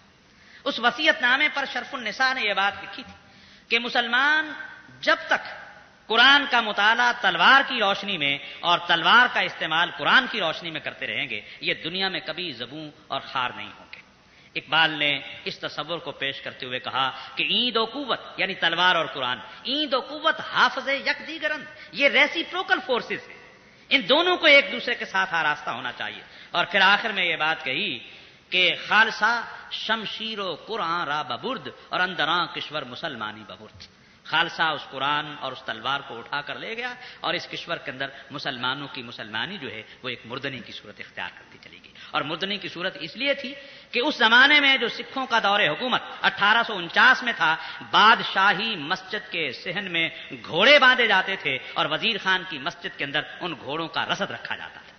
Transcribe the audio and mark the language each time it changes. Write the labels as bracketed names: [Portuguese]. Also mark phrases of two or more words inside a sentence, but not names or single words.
[Urdu] اس وصیت نامے پر شرف النساء نے یہ بات لکھی تھی کہ مسلمان جب تک قرآن کا مطالعہ تلوار کی روشنی میں اور تلوار کا استعمال قرآن کی روشنی میں کرتے رہیں گے یہ دنیا میں کبھی زبوں اور خار نہیں ہوں گے۔ اقبال نے اس تصور کو پیش کرتے ہوئے کہا کہ [Persian] ایند و قوت [Urdu] یعنی تلوار اور قرآن، [Persian] ایند و قوت حافظ یک دیگرند، [Urdu] یہ [English] reciprocal forces [Urdu] ہیں، ان دونوں کو ایک دوسرے کے ساتھ آراستہ ہونا چاہیے۔ اور پھر آخر میں یہ بات کہی کہ [Persian] خالصہ شمشیر و قرآن را ببرد اور اندراں کشور مسلمانی ببرد۔ [Urdu] خالصہ اس قرآن اور اس تلوار کو اٹھا کر لے گیا اور اس کشور کے اندر مسلمانوں کی مسلمانی جو ہے وہ ایک مردنی کی صورت اختیار کرتی چلی گئی۔ اور مردنی کی صورت اس لیے تھی کہ اس زمانے میں جو سکھوں کا دور حکومت 1849 میں تھا، بادشاہی مسجد کے صحن میں گھوڑے باندھے جاتے تھے اور وزیر خان کی مسجد کے اندر ان گھوڑوں کا رسد رکھا جاتا تھا۔